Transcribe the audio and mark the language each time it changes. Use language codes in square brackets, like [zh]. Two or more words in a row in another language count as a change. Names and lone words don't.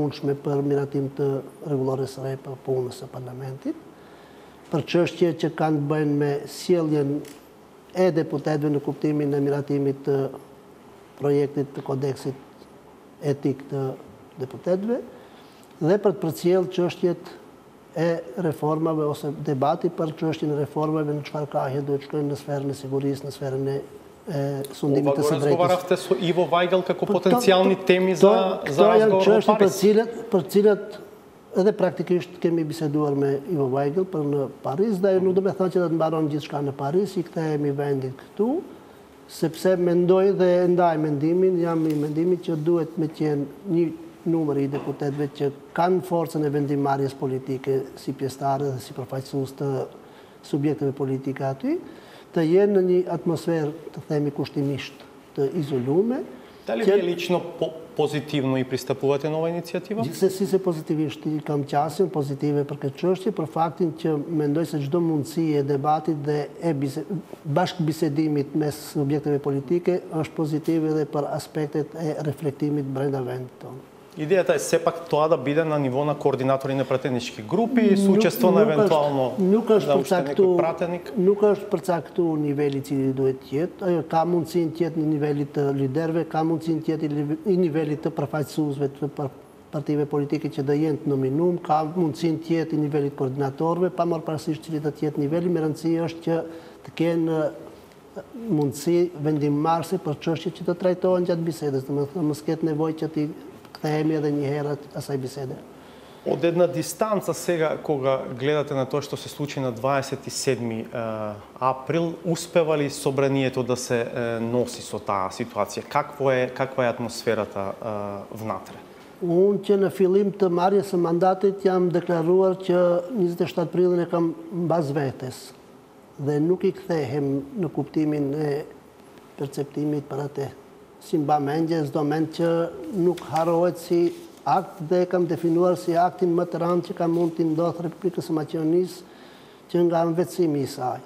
[sq] mundshme për miratim të rregullores së re për punës së parlamentit, për çështje që kanë të bëjnë me sjelljen e deputetëve në kuptimin e miratimit të projektit të kodeksit etik të deputetëve, dhe për të përcjellë çështjet e reformave ose debati për çështjen e reformave në çfarë kahje duhet shkojnë në sferën e sigurisë, në sferën e sundimit të së drejtës. [mk] Разговаравте со Иво Вајгел како потенцијални теми за разговор во Париз? [sq] Për cilat edhe praktikisht kemi biseduar me Ivo Vajgël për në Paris, dhe nuk do me thënë që do të mbaron gjithçka në Paris, i kthehemi vendit këtu, sepse mendoj dhe ndaj mendimin, jam i mendimit që duhet me qenë një numër i deputetëve që kanë forcën e vendimmarrjes politike si pjesëtarë dhe si përfaqësues të subjekteve politike aty, të jenë në një atmosferë, të themi kushtimisht, të izolume. [mk] Дали вие лично позитивно и пристапувате на ова иницијатива? [sq] Gjithsesi se pozitivisht i kam qasjen pozitive për këtë çështje, për faktin që mendoj se çdo mundësi e debatit dhe e bashkëbisedimit mes subjekteve politike është pozitive edhe për aspektet e reflektimit brenda vendit tonë. [mk] Идејата е сепак тоа да биде на ниво на координатори на пратенички групи, со учество на евентуално некој пратеник. [sq] Nuk është përcaktuar niveli i cili duhet të jetë. Ajo ka mundësinë të jetë në nivelit të liderëve, ka mundësinë të jetë në nivelit të përfaqësuesve të partive politike që do jenë të nominuar, ka mundësinë të jetë në nivelit koordinatorëve, pa marrë parasysh cili do të jetë niveli. Me rëndësi është që të kenë mundësi vendimmarrëse për çështjet që të trajtohen gjatë bisedës, domethënë mos ketë nevojë që ti kthehemi edhe një herë asaj bisede. [mk] Од една дистанца сега, кога гледате на тоа што се случи на 27 април, успева ли собранието да се носи со таа ситуација? Каква е атмосферата внатре? [sq] Unë që në fillim të marrjes së mandatit jam deklaruar që 27 prillin e kam mbas vetes dhe nuk i kthehem në kuptimin e perceptimit për atë. Si mba mendje, çdo mend që nuk harrohet si akt dhe kam definuar si aktin më të rëndë që ka mund të ndodhë Republikës së Maqedonisë që nga mbetësimi i saj.